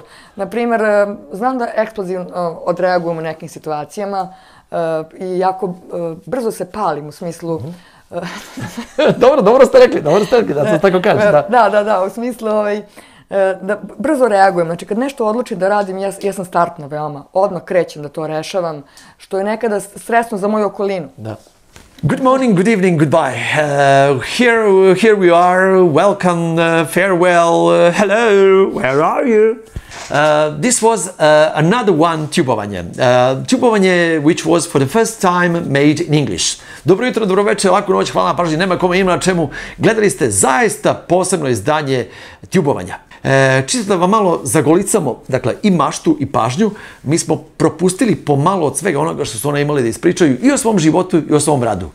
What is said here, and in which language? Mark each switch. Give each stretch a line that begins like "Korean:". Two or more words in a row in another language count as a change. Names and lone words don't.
Serbian: Na primjer, znam da eksplozivno odreagujem u nekim situacijama, i jako brzo se palim u smislu... Dobro ste rekli, da se tako kaže. Da, u smislu da brzo reagujem. Znači, kad nešto odlučim da radim, ja sam startna veoma. Odmah krećem da to rešavam, što je nekada stresno za moju okolinu.
English: Good morning, good evening, goodbye. Here we are. Welcome, farewell, hello, where are you? This was another one TJUBOVANJE. TJUBOVANJE which was for the first time made in English.
Serbian: Dobro jutro, dobro večer, laku noć, hvala na pažnji, nema kome ima na čemu. Gledali ste zaista posebno izdanje TJUBOVANJA. Čisto da vam malo zagolicamo, dakle, i maštu i pažnju, mi smo propustili pomalo od svega onoga što su one imali da ispričaju i o svom životu i o svom radu.